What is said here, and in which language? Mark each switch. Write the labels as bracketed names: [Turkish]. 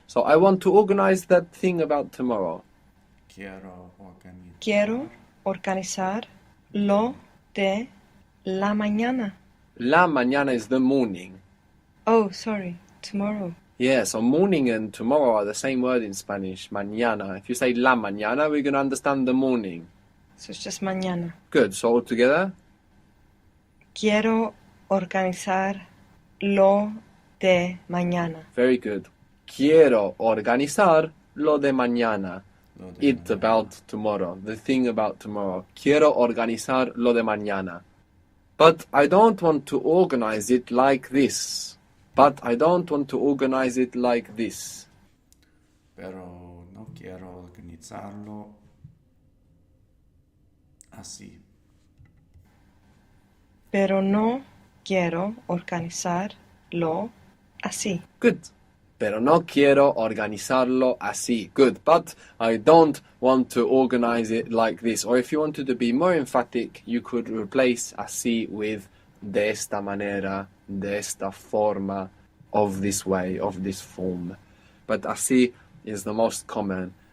[English] So I want to organize that thing about tomorrow. [Spanish] Quiero organizar. Quiero organizar lo de la mañana. [English] La mañana is the morning. Oh, sorry. Tomorrow. Yeah, so morning and tomorrow are the same word in Spanish, mañana. If you say la mañana, we're going to understand the morning. So it's just mañana. Good. So all together? [Spanish] Quiero organizar lo de mañana. [English] Very good. [Spanish] Quiero organizar lo de mañana. Lo de [English] It [Spanish] mañana. [English] about tomorrow. The thing about tomorrow. [Spanish] Quiero organizar lo de mañana. [English] But I don't want to organize it like this. But I don't want to organize it like this. [Spanish] Pero no quiero organizarlo así. Pero no quiero organizarlo así. [English] Good. [Spanish] Pero no quiero organizarlo así. [English] Good. But I don't want to organize it like this. Or if you wanted to be more emphatic, you could replace así with [Spanish] de esta manera, de esta forma, [English] of this way, of this form. But así is the most common.